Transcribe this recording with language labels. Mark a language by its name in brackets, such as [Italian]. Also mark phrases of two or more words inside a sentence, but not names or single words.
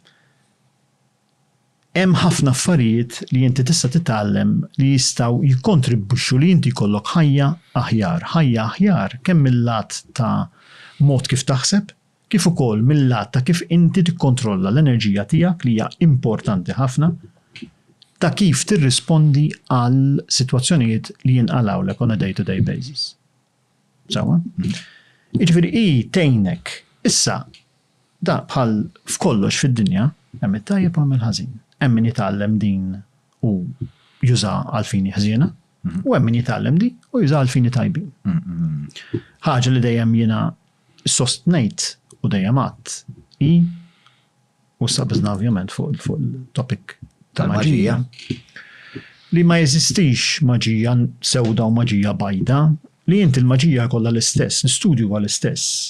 [Maltese] Hemm ħafna affarijiet li inti tista' titgħallem li jistgħu jikkontribwixxu li inti jkollok ħajja aħjar kemm mill-lat ta' mod kif taħseb, kif ukoll mill-lat ta' kif inti tikkontrolla l-enerġija tiegħek li hija importanti ħafna, ta' kif tirrispondi għal sitwazzjonijiet li jinqalawlek [English] on a day-to-day basis. [Maltese] Sewwa? Jiġifieri tgħinek issa da bħal f'kollox fid-dinja hemm it-tajjeb u hemm il-ħażin. Hemm min jitgħallem din u juża għal fini ħżiena, U hemm min jitgħallem di u juża l-fini tajbin. Ħaġa li dejjem jiena sostnejt u dejjem għadd u sabiżna ovvjament fuq il-topic tal-maġija li ma jeżistix maġija sewda u maġija bajda, li inti l-maġija kollha l-istess, l-istudju huwa l-istess.